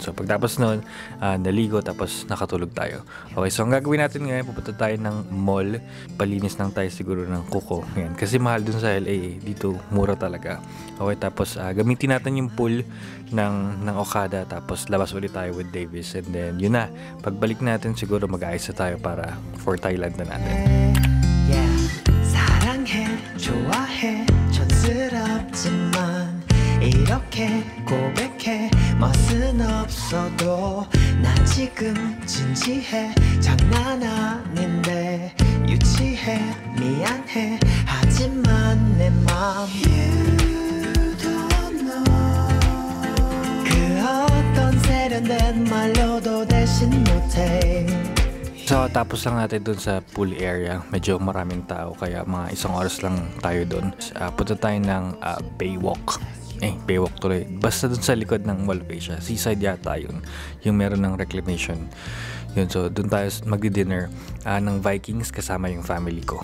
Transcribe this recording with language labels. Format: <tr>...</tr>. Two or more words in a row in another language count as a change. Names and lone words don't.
<tl>So pagtapos nun, naligo tapos nakatulog tayo. Okay, so ang gagawin natin ngayon, pupunta tayo ng mall. Palinis lang tayo siguro ng kuko. Yan. Kasi mahal dun sa LA. Dito, mura talaga. Okay, tapos gamitin natin yung pool ng Okada. Tapos labas ulit tayo with Davis.</tl> <en>And then,</en> <tl>yun na. Pagbalik natin, siguro mag-ayos na tayo para for Thailand na natin. Yeah.</tl> <ko>사랑해, 좋아해, 촌스럽지만 이렇게 고백해 멋은 없어도 나 지금 진지해 장난 아닌데 유치해 미안해 하지만 내 맘</ko> <en>You don't know</en> <ko>그 어떤 세련된 말로도 대신 못해.</ko> <tl>So, tapos lang natin dun sa pool area. Medyo maraming tao, kaya mga 1 oras lang tayo dun. Punta tayo ng Baywalk. Baywalk tuloy. Basta dun sa likod ng Mall of Asia. Seaside yata yun. Yung meron ng reclamation. Yun, so dun tayo magdi-dinner ng Vikings kasama yung family ko.</tl>